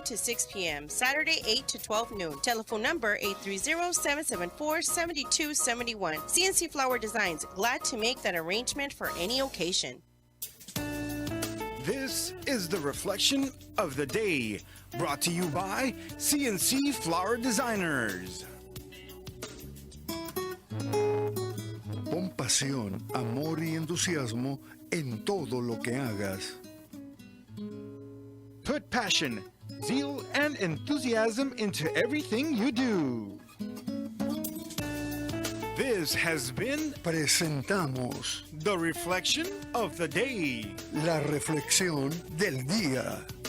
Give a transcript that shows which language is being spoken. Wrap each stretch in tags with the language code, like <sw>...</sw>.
<en>to 6 p.m., Saturday 8 to 12 noon. Telephone number 830-774-7271. CNC Flower Designs, glad to make that arrangement for any occasion. This is the reflection of the day, brought to you by CNC Flower Designers.</en> <es>Pon pasión, amor y entusiasmo en todo lo que hagas.</es> <en>Put passion, zeal, and enthusiasm into everything you do. This has been</en> <es>Presentamos</es> <en>the reflection of the day.</en> <es>la reflexión del día.</es>